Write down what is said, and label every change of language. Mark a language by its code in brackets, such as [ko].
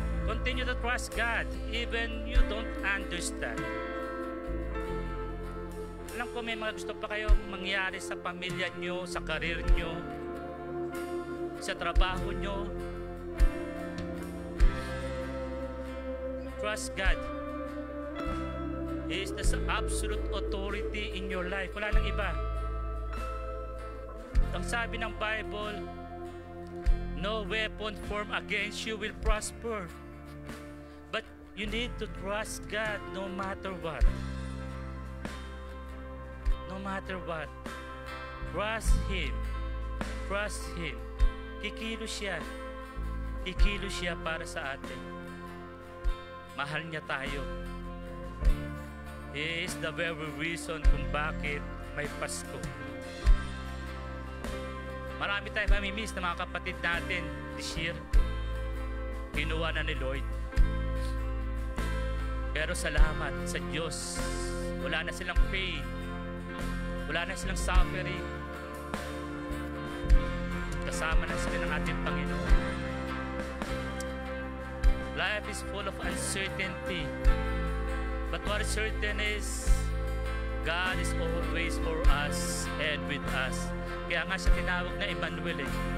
[en] Continue to trust God even you don't understand. [tl] Alam ko may mga gusto pa kayong mangyari sa pamilya nyo, sa karir nyo, sa trabaho nyo. [en] Trust God. He is the absolute authority in your life. [tl] Wala nang iba. Ang sabi ng [en] Bible, no weapon formed against you will prosper. But you need to trust God no matter what. No matter what. Trust Him. Trust Him. [tl] Kikilos siya. Kikilos siya para sa atin. Mahal niya tayo. [en] He is the very reason [tl] kung bakit may Pasko. Marami tayong mamimiss na mga kapatid natin [en] this year. [tl] Kinuha na ni Lord. Pero salamat sa Diyos. Wala na silang pain. Wala na silang suffering. Kasama na sila ng ating Panginoon. [en] Life is full of uncertainty. But what is certain is God is always for us and with us. [tl] Kaya nga siya tinawag na Emmanuel eh.